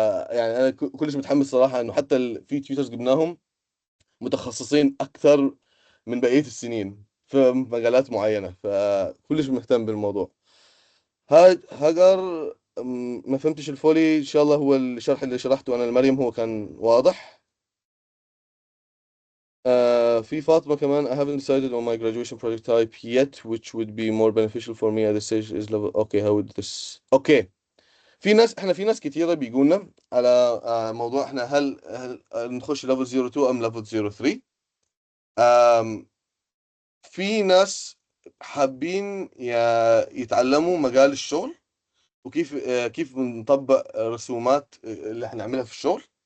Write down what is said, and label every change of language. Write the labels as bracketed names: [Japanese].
[Arabic] يعني أنا كلش متحمس صراحة، إنه حتى في تيوترز جبناهم متخصصين أكثر من بقية السنين في مجالات معينة، فكلش مهتم بالموضوع. هاجر، ما فهمتش الفولي. إن شاء الله هو الشرح اللي شرحته أنا لمريم هو كان واضح. في فاطمة كمان. [English] I haven't decided on my graduation project type yet which would be more beneficial for me at this stage is level. Okay, how would this. Okay. [Arabic] في ناس كتيرة بيقولنا على موضوع احنا هل نخش level 02 ام level 03. آم، في ناس حابين يتعلموا مجال الشغل، وكيف كيف بنطبق رسومات اللي احنا نعملها في الشغل.